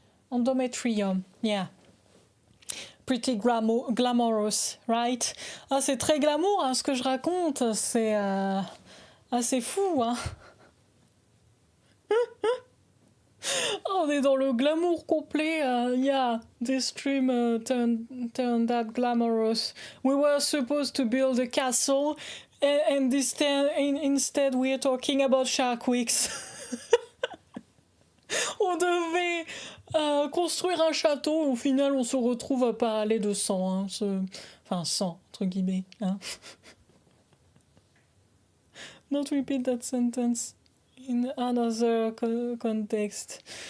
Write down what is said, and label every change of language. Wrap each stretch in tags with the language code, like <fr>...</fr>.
<en>Endometrium, yeah. Pretty glamorous, right?</en> <fr>Ah, c'est très glamour, hein, ce que je raconte. C'est assez fou, hein. On est dans le glamour complet.</fr> <en>Yeah, this stream turned that glamorous. We were supposed to build a castle, and instead we are talking about Shark Weeks.</en> <fr>On devait construire un château. Au final, on se retrouve à parler de sang. Hein, enfin, sang, entre guillemets. Hein.</fr> <en>Not repeat that sentence in another context.</en>